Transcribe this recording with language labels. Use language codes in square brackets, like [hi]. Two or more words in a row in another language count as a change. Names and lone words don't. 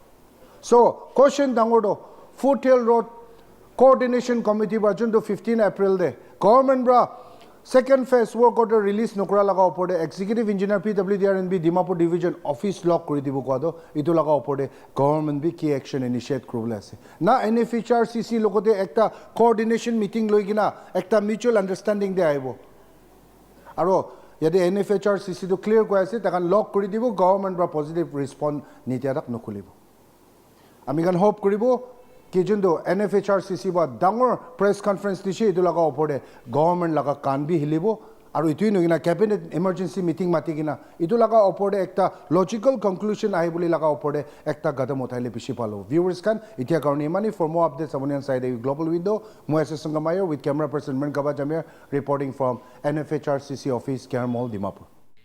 [nag] so question dangodo foothill road coordination committee ba jun do 15 April de government bra [en] second phase work order release [nag] nokra laga opor de [en] executive engineer PWD R&B Dimapur division office [nag] lock kori dibo ko do itu laga opor de government bi ki [en] action initiate [nag] koribole ase na Nfhrcc logote ekta [en] coordination meeting [nag] loigina ekta [en] mutual understanding [nag] de aibo aro yade Nfhrcc to clear ko ase takan lock kori dibo government bra [en] positive response [nag] nitiadak nokulibo ami kan hope koribo ki jundo Nfhrcc ba dangor [en] press conference [nag] dishi idu laga opor de government laga kan bi hilibo aro itu nogina cabinet [en] emergency meeting [nag] mati gina idu laga opor de ekta [en] logical conclusion [nag] ahi boli laga opor de ekta gadam uthaile bishi palo viewers kan itia karone mani [en] for more updates on side global window [nag] mo Sangamayor [en] with camera person Menkaba Jamir reporting from Nfhrcc office Kermol Dimapur.